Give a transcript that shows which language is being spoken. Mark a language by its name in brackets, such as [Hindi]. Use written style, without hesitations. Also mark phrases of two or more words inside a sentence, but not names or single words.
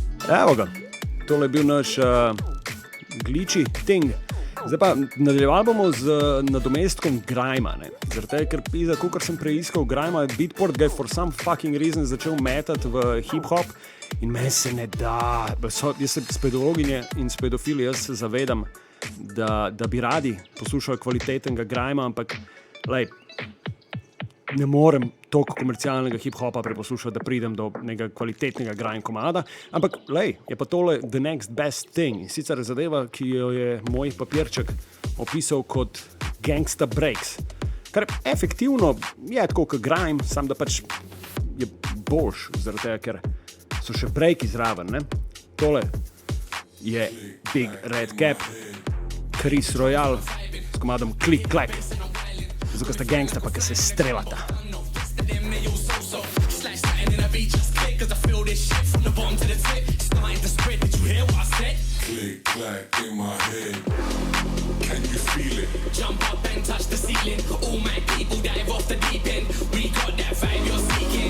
[Slovenian] Evo ga, tole je bil naš [English] glitchy thing. [Slovenian] Zdaj pa nadaljevali bomo z nadomestkom Grima. Zaradi tega, ker pisa, kakor sem preiskal Grima, Beatport ga je [English] for some fucking reason [Slovenian] začel metati v hip-hop in meni se ne da. Jaz sem spedologinje in spedofili, jaz se zavedam, da bi radi poslušali kvalitetnega Grima, ampak lej, ne morem toliko komercialnega hip-hopa preposlušati, da pridem do nekega kvalitetnega [English] grime komada, [Slovenian] ampak lej, je pa tole [English] the next best thing. [Slovenian] Sicer zadeva, ki jo je moj papirček opisal kot [English] gangsta breaks, [Slovenian] kar efektivno je tako kot grime, sam da pač je boljš, zaradi tega, ker so še breaki zraven, ne? Tole je Big Red Cap, Chris Royale s komadom Click Clack. Zato, ker sta gangsta, pa ker se strelata. [English] Click, clack in my head. Can you feel it? Jump up and touch the ceiling. All my people dive off the deep end. We got that vibe you're seeking.